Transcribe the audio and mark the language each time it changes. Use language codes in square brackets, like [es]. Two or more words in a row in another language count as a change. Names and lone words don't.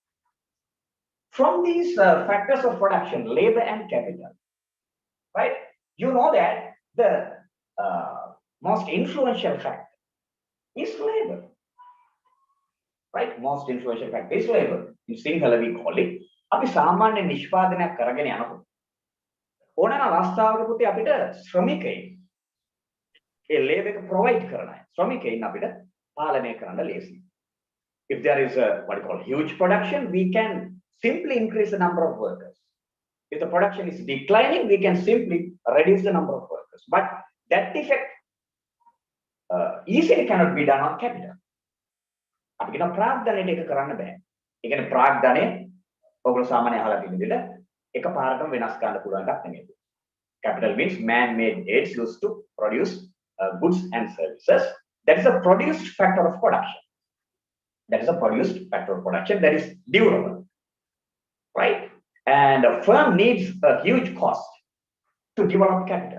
[en] From these factors of production, labor and capital, right? You know that the most influential factor is labor, right? Most influential factor is labor. In Sinhala we call it. [si] අපි සාමාන්‍ය නිෂ්පාදනයක් කරගෙන යනකොට ඕනෑම අවස්ථාවක පුතේ අපිට ශ්‍රමිකයින් ඒ ලේබර් එක ප්‍රොවයිඩ් කරන අය ශ්‍රමිකයින් අපිට පාලනය කරන්න ලේසියි. [en] If there is a what you call huge production, we can simply increase the number of workers. If the production is declining, we can simply reduce the number of workers. But that effect easily cannot be done on capital. [si] අපි කියන ප්‍රාග්ධනයට ඒක කරන්න බෑ. ඒ කියන්නේ ප්‍රාග්ධනය ඔයගොල්ලෝ සාමාන්‍ය අහලා තියෙන විදිහට එකපාරටම වෙනස් කරන්න පුළුවන් එකක් නෙමෙයි. [en] Capital means man-made aids used to produce goods and services. That is a produced factor of production. That is a produced factor of production that is durable, right? And a firm needs a huge cost to develop capital.